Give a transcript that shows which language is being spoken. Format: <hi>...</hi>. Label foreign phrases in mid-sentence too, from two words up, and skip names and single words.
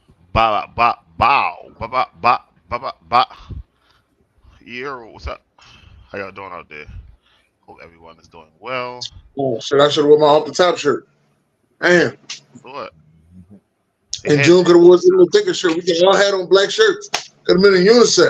<en>Ba ba bow. Ba ba ba ba ba ba. Yeah, what's up? How y'all doing out there? Hope everyone is doing well. Oh shit! I should have worn my off the top shirt. Damn. What? They And had June could have worn a little thicker shirt. We could all had on black shirts. Could have been a unisex.</en>